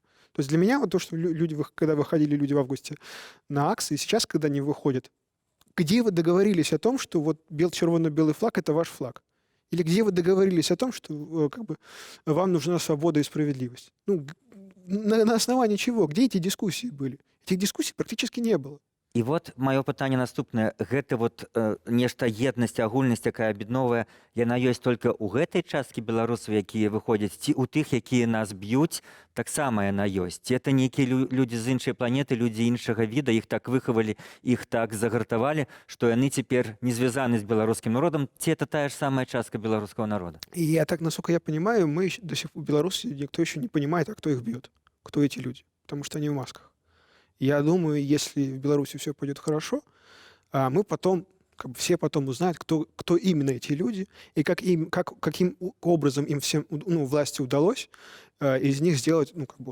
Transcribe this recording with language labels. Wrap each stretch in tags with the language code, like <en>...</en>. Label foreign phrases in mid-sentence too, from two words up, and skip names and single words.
<ru>То есть для меня вот то, что люди, когда выходили люди в августе на акции, сейчас, когда они выходят, где вы договорились о том, что вот червоно-белый флаг — это ваш флаг? Или где вы договорились о том, что как бы, вам нужна свобода и справедливость? Ну, на основании чего? Где эти дискуссии были? Этих дискуссий практически не было.</ru> <be>І вот маё пытанне наступнае. Гэта вот нешта еднасць, агульнасць, якая аб'ядноўвае, яна ёсць толькі ў гэтай часткі беларусаў, якія выходзяць, ці ў тых, якія нас б'юць, таксама яна ёсць. Ці это нейкія людзі з іншай планеты, людзі іншага віда, іх так выхавалі, іх так загартавалі, што яны цяпер не звязаны з беларускім народам, ці это тая ж самая частка беларускага народа?</be> <ru>И я так, насколько я понимаю, мы до сих пор в Беларуси никто еще не понимает, а кто их бьет, кто эти люди, потому что они в масках. Я думаю, если в Беларуси все пойдет хорошо, мы потом, как бы все потом узнают, кто именно эти люди, и каким образом им всем, ну, власти удалось из них сделать, ну, как бы,</ru>